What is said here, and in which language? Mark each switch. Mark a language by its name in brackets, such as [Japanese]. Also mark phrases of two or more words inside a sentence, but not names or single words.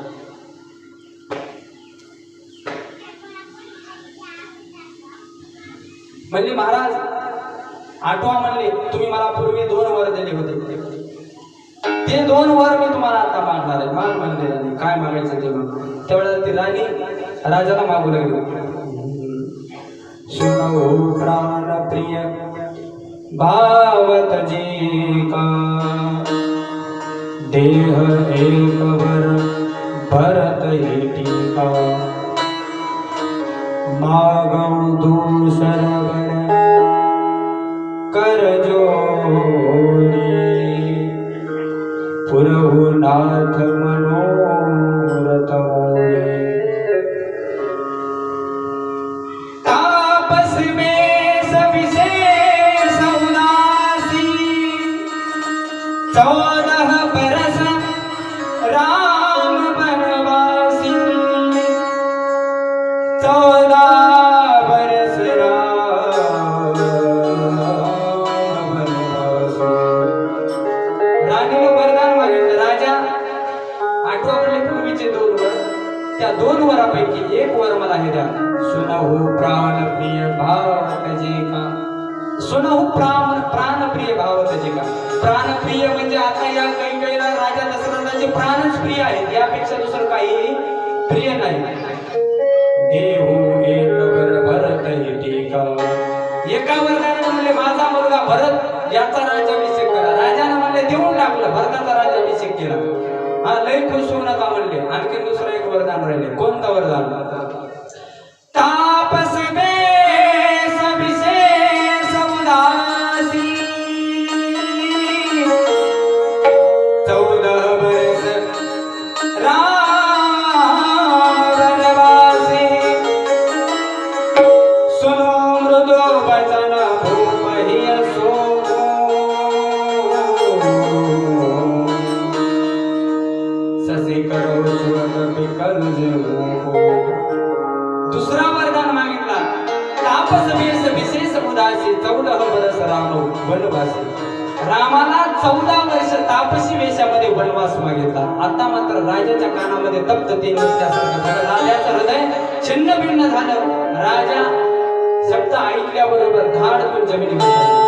[Marathi] म्हणले महाराज 8वा म्हणले तुम्ही मला पूर्वी 2 वर दिले होते, ते 2 वर मी तुम्हाला आता मागणार आहे. माग म्हणले राणी, काय मागायचं ते मग. त्यावेळेला ती राणी राजाला मागू लागली. [Awadhi] सुनो प्राण प्रिय भावत जी का देह एक वर भरत टीका मागं दूसर कर जोरी पुरहु नाथ मनोरथ मोरे तापस में सविशेष उदासी 14 बरस राम बनवासी 14 बरस राम बनवासी. [Marathi] राणीने वरदान मागितलं. राजा 8वा म्हणले पूर्वीचे 2 वर, त्या 2 वरापैकी 1 वर मला हे द्या. [Awadhi] सुनहु प्राण प्रिय भावत जे का. सुनहु प्राण प्रिय भावत जे का. [Marathi] प्राण प्रिय म्हणजे आता या कैकेयीला राजा दशरथाचे प्राणच प्रिय आहेत, यापेक्षा दुसरं काही प्रिय नाही. [Awadhi] देहु एक वर भरत टीका [Marathi] एका वर्गाने म्हणले माझा मुलगा भरत याचा राज्याभिषेक करा. राजाने म्हणले देऊन टाकलं, भरताचा राज्याभिषेक केला. हा लय खुश होऊ नका म्हणले. आणखी दुसरं एक वरदान राहिले. कोणतं वरदान? [Awadhi] तापस बेस विशेष उदासी 14 वर्ष वनवासी सुनो मृदु वचन भूमहि असो ससी करो जुवन बिकल हो. [Marathi] दुसरा वरदान मागितला. [Awadhi] तापस वेश विशेष उदासी 14 वर्ष राम वनवासी. [Marathi] रामाला 14 वर्ष तापसी वेशामध्ये वनवास मागितला. आता मात्र राजाच्या कानामध्ये तप्त 3 वर्षासारखं झालं. राजाचं हृदय छिन्न भिन्न झालं. राजा शब्द ऐकल्याबरोबर धाडकून जमिनीवर पडला.